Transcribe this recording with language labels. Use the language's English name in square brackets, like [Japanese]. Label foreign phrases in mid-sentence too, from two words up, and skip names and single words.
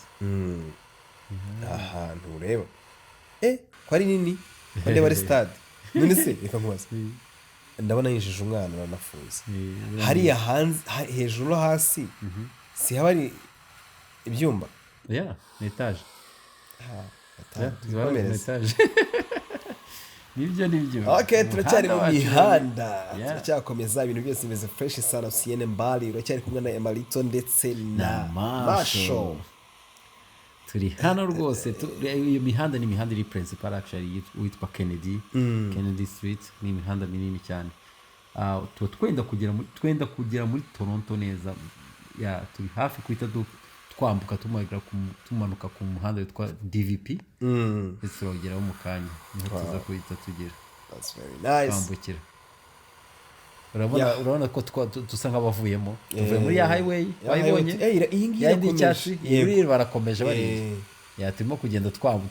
[Kinyarwanda] ahantu ureba ko ari nini ndeba ari stade none se reka nkubaze ndabona yinjije umwana aranafuze hariya hanze hejuru no hasi si haba ari ibyumba ni etaje nibyo turacyari mu mihanda turacyakomeza ibintu byose bimeze fresh [Swahili] sana siyene mbali [Kinyarwanda] uracyari kumwe na Emmalito ndetse na Masho turi hano rwose iyo mihanda ni imihanda iri principal actually witwa Kennedy Street ni imihanda minini cyane tuba twenda kugera muri Toronto neza turi hafi kwita twambuka tumanuka ku muhanda witwa DVP ndetse turageraho mu kanya niho tuza kuhita tugera twambukira urabona ko dusa nk'abavuyemo tuvuye muri ya highway bayibonye yindi cyatsi iri barakomeje bari turimo kugenda twambuka